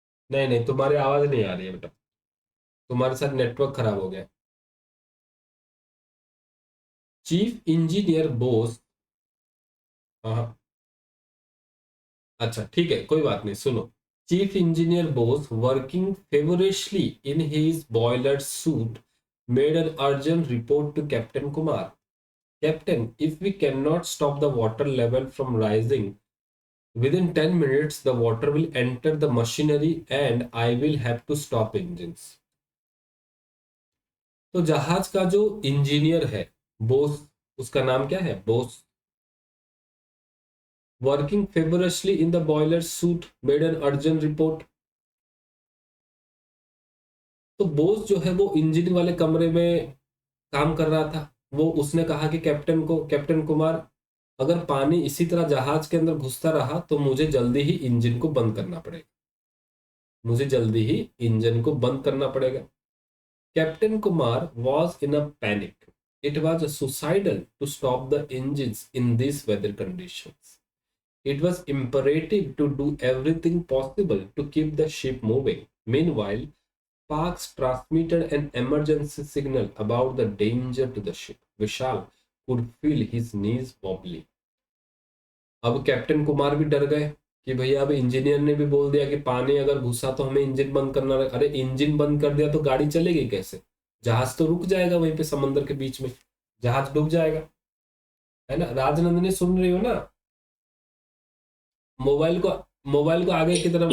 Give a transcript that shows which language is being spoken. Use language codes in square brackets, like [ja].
[hi] नहीं नहीं, तुम्हारी आवाज नहीं आ रही है बेटा, तुम्हारे साथ नेटवर्क खराब हो गया। चीफ इंजीनियर बोस, हाँ अच्छा ठीक है कोई बात नहीं, सुनो। [en] Chief Engineer Bose, working feverishly in his boiler suit, made an urgent report to Captain Kumar. Captain, if we cannot stop the water level from rising, within 10 minutes the water will enter the machinery and I will have to stop engines. [hi] तो जहाज का जो engineer है बोस, उसका नाम क्या है, Bose, [en] working feverishly in the boiler suit, made an urgent report. [hi] तो बोस जो है वो इंजन वाले कमरे में काम कर रहा था। वो उसने कहा कि कैप्टन को, कैप्टन कुमार, अगर पानी इसी तरह जहाज के अंदर घुसता रहा तो मुझे जल्दी ही इंजन को बंद करना पड़ेगा, मुझे जल्दी ही इंजन को बंद करना पड़ेगा। [en] Captain Kumar was in a panic, it was suicidal to stop the engines in this weather conditions, it was imperative to do everything possible to keep the ship moving. Meanwhile, Parks transmitted an emergency signal about the danger to the ship. Vishal could feel his knees wobbly. [hi] अब captain Kumar भी डर गए कि भैया अब engineer ने भी बोल दिया कि पानी अगर घुसा तो हमें इंजन बंद करना है। अरे इंजन बंद कर दिया तो गाड़ी चलेगी कैसे, जहाज तो रुक जाएगा वहीं पे समंदर के बीच में, जहाज डूब जाएगा, है ना। राजनंदिनी सुन रही हो ना, मोबाइल को आगे की तरफ,